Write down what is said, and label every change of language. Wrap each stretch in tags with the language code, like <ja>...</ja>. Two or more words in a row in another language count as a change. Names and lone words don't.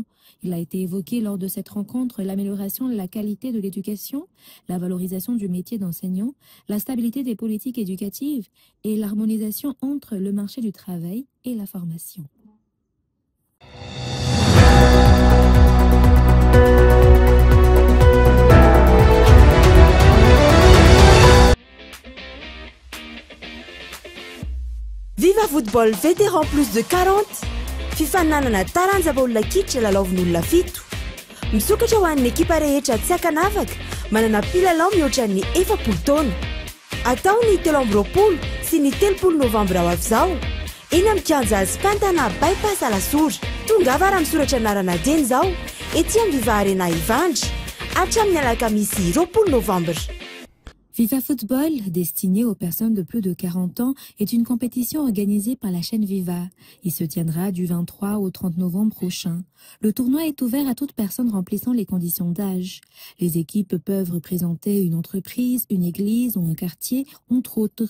<fr>Il a été évoqué lors de cette rencontre l'amélioration de la qualité de l'éducation, la valorisation du métier d'enseignant, la stabilité des politiques éducatives et l'harmonisation entre le marché du travail et la formation.</fr> <mg>Viva Football</mg> <fr>vétéran plus de</fr> <mg>40 fifananana taranja baolina kitra lalaovin'olona fito misokatra ho an'ny ekipa rehetra tsy akanavaka manana mpilalao mihoatra ny 40 taona atao ny 13 sy ny 30 novambra ho avy izao eny amin'ny kianja Spantana bypass Alasora tongava raha misoratra anarana dieny izao ety amin'ny Viva Arena Ivandry hatramin'ny alakamisy 20 novambra.</mg> <fr>Viva Football, destiné aux personnes de plus de 40 ans, est une compétition organisée par la chaîne Viva. Il se tiendra du 23 au 30 novembre prochain. Le tournoi est ouvert à toute personne remplissant les conditions d'âge. Les équipes peuvent représenter une entreprise, une église ou un quartier, entre autres.</fr>